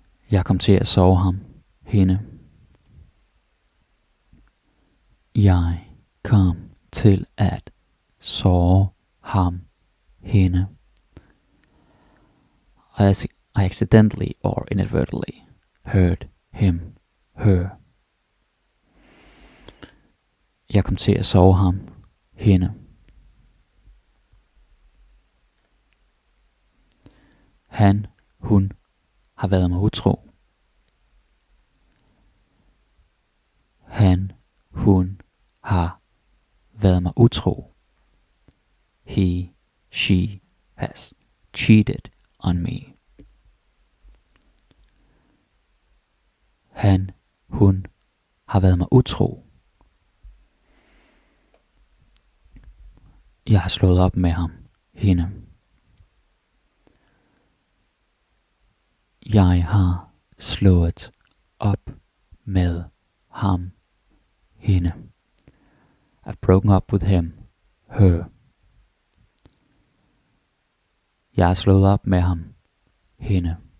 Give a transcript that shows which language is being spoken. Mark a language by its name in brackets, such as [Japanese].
[Danish] Jeg kom til at sove ham, hende. Jeg kom til at sove ham, hende. [English] I accidentally or inadvertently heard him, her. [Danish] Jeg kom til at sove ham, hende. Han, hun har været mig utro. Han, hun har været mig utro. [English] He, she has cheated on me. [Danish] Han, hun har været mig utro. Jeg har slået op med ham, hende. Jeg har slået op med ham, hende. [English] I've broken up with him, her. [Danish] Jeg har slået op med ham, hende.